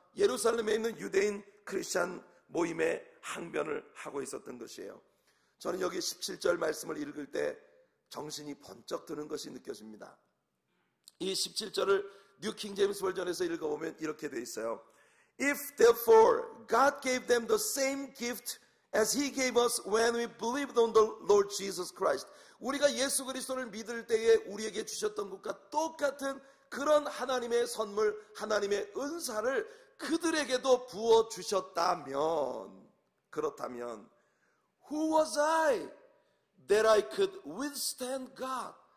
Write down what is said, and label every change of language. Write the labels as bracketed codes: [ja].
[ko] 예루살렘에 있는 유대인 크리스찬 모임에 항변을 하고 있었던 것이에요. 저는 여기 17절 말씀을 읽을 때 정신이 번쩍 드는 것이 느껴집니다. 이 17절을 뉴 킹 제임스 버전에서 읽어보면 이렇게 돼 있어요. [en] If therefore God gave them the same gift as He gave us when we believed on the Lord Jesus Christ. [ko] 우리가 예수 그리스도를 믿을 때에 우리에게 주셨던 것과 똑같은 그런 하나님의 선물, 하나님의 은사를 그들에게도 부어주셨다면, 그렇다면 [en] Who was I that I could withstand God?